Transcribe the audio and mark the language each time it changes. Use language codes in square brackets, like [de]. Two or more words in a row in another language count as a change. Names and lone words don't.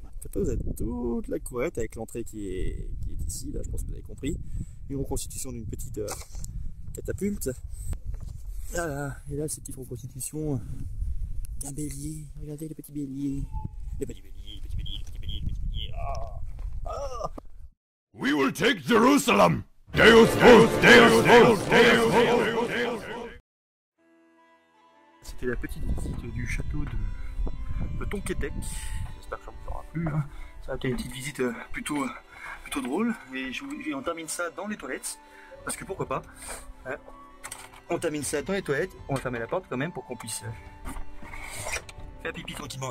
[fr] Après, vous avez toute la courette avec l'entrée qui est ici, là je pense que vous avez compris. Une reconstitution d'une petite catapulte. Voilà. Et là, ces petites reconstitutions d'un bélier. Regardez les petits béliers. Les petits béliers, les petits béliers, les petits béliers, les petits béliers. Ah. Ah. [en] We will take Jerusalem! [la] Deus vos, Deus vos, Deus vos! [fr] C'était la petite visite du château de Tonquédec. J'espère que ça vous aura plu. Hein. Ça a été une petite visite plutôt drôle. Mais on termine ça dans les toilettes. Parce que pourquoi pas. Hein. On termine ça dans les toilettes. On va fermer la porte quand même pour qu'on puisse faire pipi tranquillement.